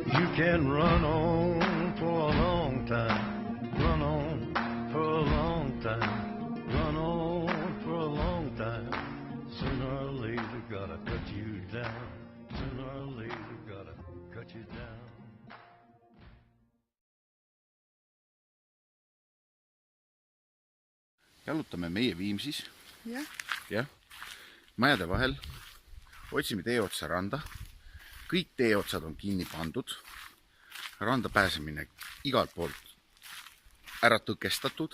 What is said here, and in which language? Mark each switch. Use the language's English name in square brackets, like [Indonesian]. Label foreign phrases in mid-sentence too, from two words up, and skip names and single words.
[English] can run on for a long time, run on for a long time, run on for a long time. Sooner or later gotta cut you down, sooner or later gotta cut you down. [Estonian] Jalutame meie Viimsis. Jah. Majade vahel. Otsime teeotsa randa. Kõik teeotsad on kinni pandud. Randa pääsemine igalt poolt ära tõkestatud.